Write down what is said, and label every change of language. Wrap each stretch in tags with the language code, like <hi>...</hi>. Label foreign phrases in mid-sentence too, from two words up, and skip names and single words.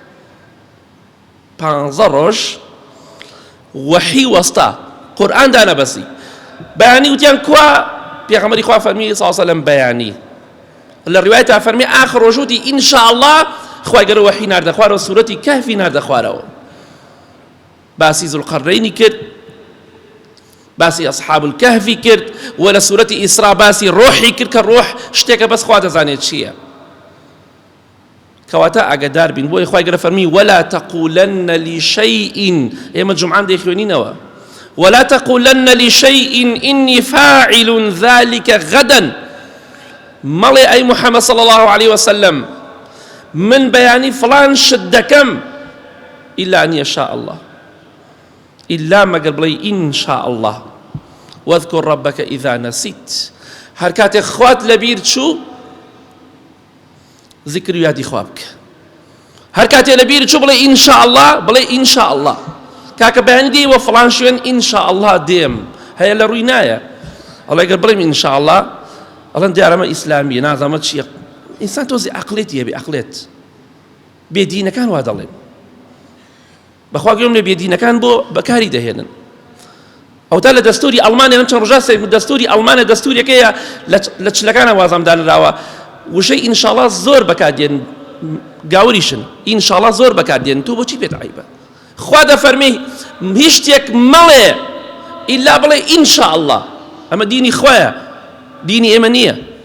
<ckb>15 ڕۆژ وەحی وەستا قورئان دانەبەسی بەیانی وتیان کوا پێغەمبەری خوا فەرمی</ckb> <ar>صلی الله عليه وسلم</ar> <ckb>بەیانی لە ڕیوایەتا فەرمی ئاخر ڕۆژ وتی</ckb> <ar>ئین شاء الله</ar> <ckb>خوای گەورە وەحی ناردە خوارەوە سوورەتی کەهفی ناردە خوارەوە باسی ذوالقەرنەینی کرد باسی ئەصحاب الکەهفی کرد و لە سوورەتی ئیسرا باسی ڕۆحی کرد کە ڕۆح شتێکە بەس خوا دەزانێت چییە کەواتە ئاگادار بین بۆی خوای گەورە فەرمی</ckb> <ar>ولا تقولن لشيء</ar> <ckb>ئێمە جومعان دەیخوێنینەوە</ckb> <ar>ولا تقولن لشيء إني فاعل ذلك غدا</ar> <ckb>مەڵێ ئەی محەممەد</ckb> <ar>صلی الله عليه وسلم</ar> <ckb>من بەیانی فلان شت دەکەم</ckb> <ar>إلا أن يشاء الله إلا</ar> <ckb>مەگەر بڵێ</ckb> <ar>إن شاء الله واذكر ربك إذا نسيت</ar> <ckb>هەر کاتێک خوات لەبیر چوو ذکر و یادی خوا بکە هەر کاتێک لەبیر چوو بڵێ</ckb> <ar>إن شاء الله</ar> <ckb>بڵێ</ckb> <ar>إن شاء الله</ar> <ckb>کاکە بەیانی دێوە فلان شوێن</ckb> <ar>إن شاء الله</ar> <ckb>دێم هەیە لە ڕووی نایە ئەڵێ گەر بڵێم</ckb> <ar>إن شاء الله</ar> <ckb>ئەڵێن دیارەمە ئیسلامیە نازانمە چییە ئینسان تۆزی عەقڵێتی هەبێ عەقڵێت بێدینەکان وا دەڵێن بەخوا گوێم لێ بێدینەکان بۆ بەکاری دەهێنن ئەوتا لە دەستوری ئەڵمانیا من چەند ڕۆژە دەستوری ئەڵمانیا دەستورێکەیە لە چلەکانە وازام دانراوە وشەی</ckb> <ar>ئین شاء الله</ar> <ckb>زۆر بەکاردێن گاوریشن</ckb> <ar>ئین شاء الله</ar> <ckb>زۆر بەکاردێن تۆ بۆچی پێت عەیبە خوا دەفەرمێ هیچ شتێک مەڵێ ئیلا بڵێ</ckb> <ar>ئین شاء الله</ar> <ckb>ئەمە دینی خوایە دینی ئێمە نییە</ckb>